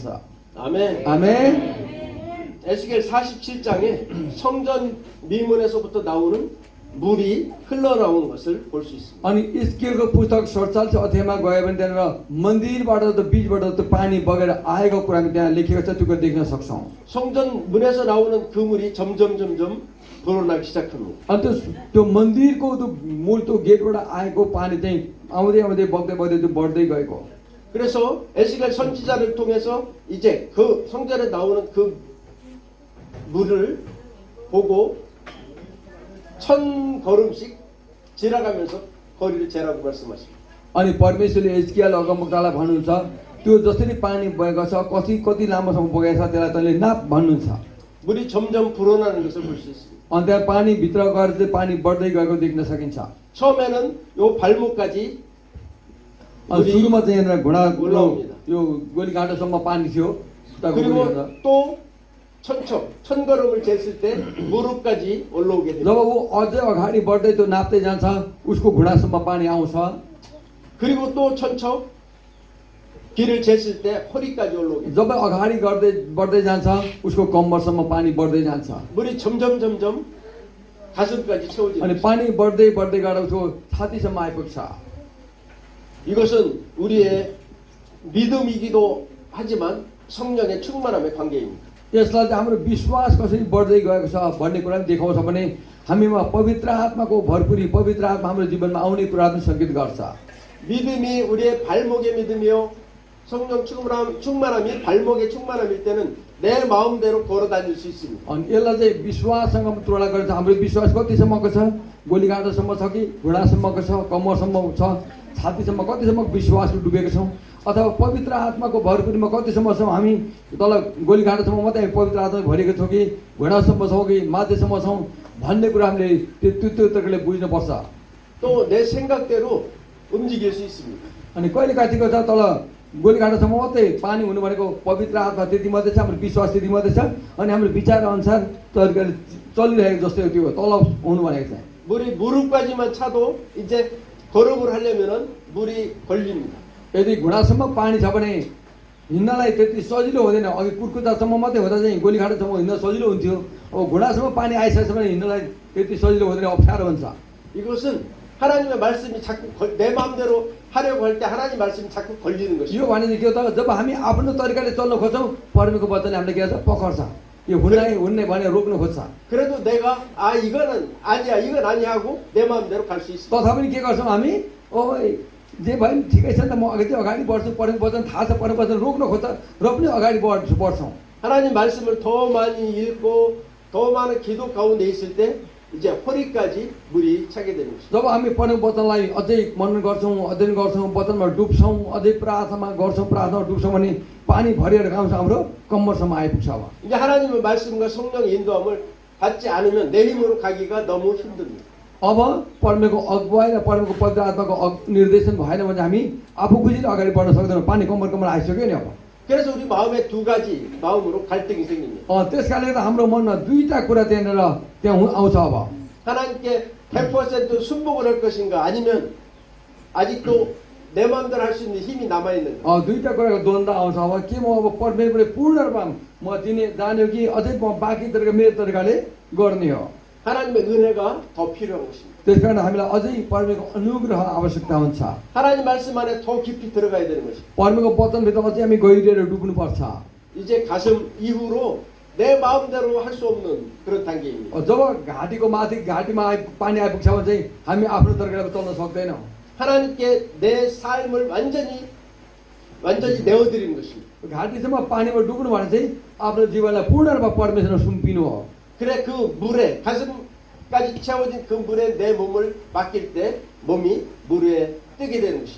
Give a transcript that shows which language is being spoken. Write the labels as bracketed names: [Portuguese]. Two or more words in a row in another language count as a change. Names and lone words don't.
[Korean] 아멘. [Nepali] आमेन [Korean] 에스겔 47장에 성전 미문에서부터 나오는 물이 흘러나오는 것을 볼 수 있습니다. [Nepali] अनि इस्केलको पुस्तक 47 अध्यायमा गयो भने त्यहाँनिर मन्दिरबाट त बीचबाट त्यो पानी बगेर आएको कुरा हामी त्यहाँ लेखेको छ त्यो कुरा देख्न सक्छौँ [Korean] 성전 문에서 나오는 그 물이 점점 불어나기 시작합니다. [Nepali] अनि त्यो मन्दिरको त्यो मूल त्यो गेटबाट आएको पानी चाहिँ आउँदै बग्दै त्यो बढ्दै गएको [Korean] 그래서 에스겔 선지자를 통해서 이제 그 성전에 나오는 그 물을 보고 1000 걸음씩 지나가면서 거리를 재라고 말씀하십니다. [Nepali] अनि परमेश्वरले एजकियल अगमवक्तालाई भन्नुहुन्छ त्यो जसरी पानी बगेको छ कति लामोसम्म बगेको छ त्यसलाई तैँले नाप भन्नुहुन्छ [Korean] 물이 점점 불어나는 것을 볼 수 있습니다. [Nepali] अनि त्यहाँ पानी भित्र गएर चाहिँ पानी बढ्दै गएको देख्न सकिन्छ [Korean] 처음에는 요 발목까지 [Nepali] अनि सुरुमा चाहिँ यहाँनिर घुँडा [Korean] 올라옵니다. [Nepali] यो गोलीकाँटासम्म पानी थियो उता [Korean] 그리고 [Nepali] गोलीकाँटा। [Korean] 또 1000걸음을 쟀을 때 무릎까지 올라오게 [Nepali] जब [Korean] 됩니다. [Nepali] ऊ अझै अगाडि बढ्दै त्यो नाप्दै जान्छ उसको घुँडासम्म पानी आउँछ [Korean] 그리고 또 1000 길을 쟀을 때 허리까지 올라오게 됩니다. [Nepali] जब अगाडि बढ्दै जान्छ उसको कम्मरसम्म पानी बढ्दै जान्छ [Korean] 물이 점점 가슴까지 채워지는 [Nepali] अनि [Korean] 것입니다. [Nepali] पानी बढ्दै गएर उसको छातीसम्म आइपुग्छ [Korean] 이것은 우리의 믿음이기도 하지만 성령의 충만함의 관계입니다. [Nepali] यसलाई चाहिँ हाम्रो विश्वास कसरी बढ्दै गएको छ भन्ने कुरा पनि देखाउँछ भने हामीमा पवित्र आत्माको भरपुरी पवित्र आत्मा हाम्रो जीवनमा आउने कुरा पनि सङ्केत गर्छ। [Korean] 믿음이 우리의 발목의 믿음이요 성령 충만함이 발목의 충만함일 때는 내 마음대로 걸어 다닐 수 있습니다. [Nepali] अनि यसलाई चाहिँ विश्वाससँग तुलना गरेर हाम्रो विश्वास कतिसम्मको छ, गोलीगाँडोसम्म छ कि घुँडासम्मको छ, कम्मरसम्म छ, छातीसम्म कतिसम्म विश्वासले डुबेको छौँ, अथवा पवित्र आत्माको भरपुरीमा कतिसम्म छौँ हामी, तल गोलीगाँडोसम्म मात्रै हामी पवित्र आत्मा भरेको छौँ कि घुँडासम्म छौँ कि माथिसम्म छौँ भन्ने कुरा हामीले त्यो तरिकाले बुझ्नुपर्छ। [Korean] 또 내 생각대로 움직일 수 있습니다. [Nepali] अनि कहिले काहीँको छ तल गोलीगाँडोसम्म मात्रै पानी हुनु भनेको पवित्र आत्मा त्यति मात्रै छ, हाम्रो विश्वास त्यति मात्रै छ, अनि हाम्रो विचार अनुसार तरिकाले चलिरहेको जस्तै त्यो तल हुनु भनेको छ। [Korean] 물이 무릎까지만 차도 이제 걸음을 하려면은 물이 걸립니다. [Nepali] यदि घुँडासम्म पानी छ भने हिँड्नलाई त्यति सजिलो हुँदैन। अघि कुर्कुच्चासम्म मात्रै हुँदा चाहिँ गोलीघाटोसम्म हिँड्न सजिलो हुन्थ्यो, अब घुँडासम्म पानी आइसकेछ भने हिँड्नलाई त्यति सजिलो हुँदैन, अप्ठ्यारो हुन्छ। [Korean] 이것은 하나님의 말씀이 자꾸 내 마음대로 하려고 할 때 하나님 말씀이 जा꾸 걸리는 것이죠. [Nepali] यो भने चाहिँ के हो त, जब हामी आफ्नो तरिकाले चल्न खोज्छौँ परमेश्वरको वचनले हामीलाई के गर्छ, पकड्छ। यो हुन्ने भने रोक्न खोज्छ। [Korean] 그래도 내가 이거는 아니야 이건 아니야 하고 내 마음대로 갈 수 있어. [Nepali] तथापि के गर्छौँ हामी, ओ जे भयो नि ठिकै छ नि त, म अगाडि बढ्छु, पढेको वचन थाहा छ, पढेको वचन रोक्न खोज्छ र पनि अगाडि बढ्छौँ। [Korean] 하나님 말씀을 더 많이 읽고 더 많은 기도 가운데 있을 때 이제 허리까지 물이 차게 되는 것이죠. [Nepali] जब हामी पढेको वचनलाई अझै मनन गर्छौँ, अध्ययन गर्छौँ, वचनमा डुब्छौँ, अझै प्रार्थनामा डुब्छौँ भने पानी भरिएर गाउँछ, हाम्रो कम्मरसम्म आइपुग्छ। अब [Korean] 이제 하나님의 말씀과 성령의 인도함을 받지 않으면 내 힘으로 가기가 너무 힘듭니다. [Nepali] अब परमेश्वरको अगुवाई र परमेश्वरको पवित्र आत्माको निर्देशन भएन भने हामी आफू खुसी अगाडि बढ्न सक्दैनौँ। पानी कम्मर आइसक्यो नि अब। [Korean] 그래서 우리 마음에 두 가지 마음으로 갈등이 생깁니다. [Nepali] त्यस कारणले गर्दा हाम्रो मनमा दुईटा कुरा त्यहाँ आउँछ। अब [Korean] 하나님께 100% 순복을 할 것인가 아니면 아직도 내 마음대로 할 수 있는 힘이 남아 있는가. [Nepali] दुईटा कुराको द्वन्द्व आउँछ। अब के म अब परमेश्वरले पूर्ण रूपमा म दिने जान्यो कि अझै म बाँकी तरिका मेरो तरिकाले गर्ने हो। [Korean] 하나님의 은혜가 더 필요한 것입니다. [Nepali] त्यस कारण हामीलाई अझै परमेश्वरको अनुग्रह आवश्यकता हुन्छ। [Korean] 하나님 말씀 안에 더 깊이 들어가야 되는 것입니다. [Nepali] परमेश्वरको वचनभित्र अझै हामी गहिरिएर डुब्नुपर्छ। [Korean] 이제 가슴 이후로 내 마음대로 할 수 없는 그런 단계입니다. [Nepali] जब घाँटीको माथि घाँटीमा पानी आइपुग्छ भने चाहिँ हामी आफ्नो तरिकाले चल्न सक्दैनौँ। [Korean] 하나님께 내 삶을 완전히 내어드리는 것입니다. [Nepali] घाँटीसम्म पानीमा डुब्नु भने चाहिँ आफ्नो जीवनलाई पूर्ण रूपमा परमेश्वरमा सुम्पिनु हो। [Korean] 그래 그 물에 가슴까지 채워진 그 물에 내 몸을 맡길 때 몸이 물 위에 뜨게 되는 것입니다.